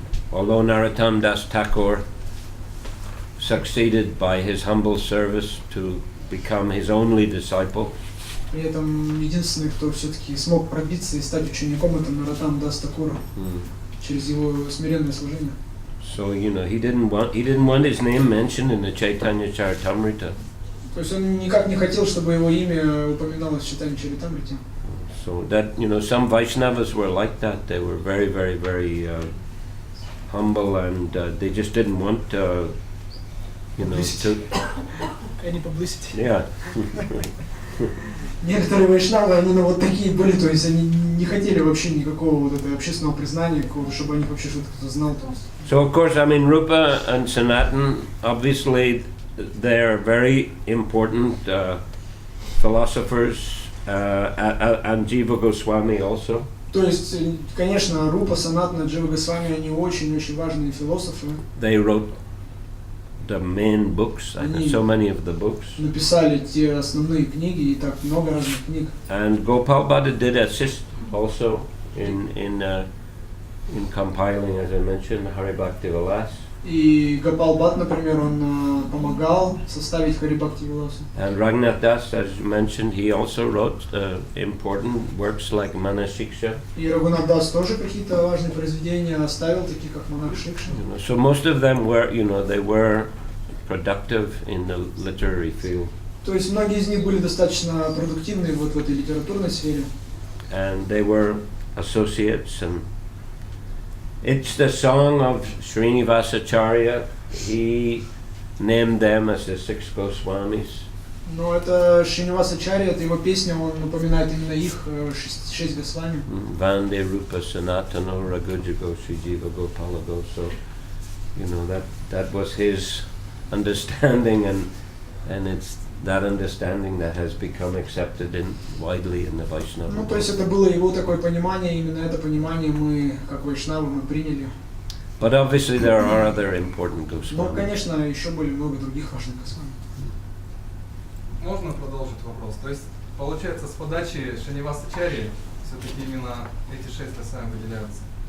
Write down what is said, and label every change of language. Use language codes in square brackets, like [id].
[en] Although Narottam Das Thakur succeeded by his humble service to become his only disciple. [ru] При этом единственный, кто все-таки смог пробиться и стать учеником, это Нароттам Дас Такур через его смиренное служение. [en] So he didn't want his name mentioned in the Chaitanya Charitamrita. [ru] То есть он никак не хотел, чтобы его имя упоминалось в Чайтанья Чаритамрите. [en] So that some Vaishnavas were like that. They were very, very, very humble, and they just didn't want to. Any publicity. Yeah. [ru] Некоторые вайшнавы, они вот такие были, то есть они не хотели вообще никакого вот этого общественного признания, чтобы о них вообще что-то кто-то знал. [en] So of course, I mean, Rupa and Sanatan, obviously, they're very important philosophers, and Jiva Goswami also. [ru] То есть, конечно, Рупа, Санатана, Джива Госвами, они очень-очень важные философы. [en] They wrote the main books, so many of the books. [ru] Написали те основные книги, и так много разных книг. [en] And Gopal Bhatta did assist also in compiling, as I mentioned, Hari Bhakti Vilas. [ru] И Гопал Бхатт, например, он помогал составить Хари Бхакти Виласу. [en] And Raghunath Das, as you mentioned, he also wrote important works like Manashiksha. [ru] И Рагунат Дас тоже какие-то важные произведения оставил, такие как Монах Шикша. [en] So most of them were, they were productive in the literary field. [ru] То есть многие из них были достаточно продуктивны вот в этой литературной сфере. [en] And they were associates, and it's the song of Srinivasacharya. He named them as the 6 Goswamis. [ru] Но это Шринивасачарья, это его песня, он напоминает именно их 6 Госвами. [sa] Vande Rupa Sanatana Ragujago Srijiva Gopalago. [en] So, that was his understanding, and it's that understanding that has become accepted widely in the Vaishnava [ru] Ну, [en] world. [ru] то есть это было его такое понимание, и именно это понимание мы, как вайшнавы, мы приняли. [en] But obviously there are other important [ru] Но, [en] Goswamis. [ru] конечно, еще были много других важных Госвами. Можно продолжить вопрос? То есть, получается, с подачи Шринивасачарьи все-таки именно эти 6 Госвами выделяются?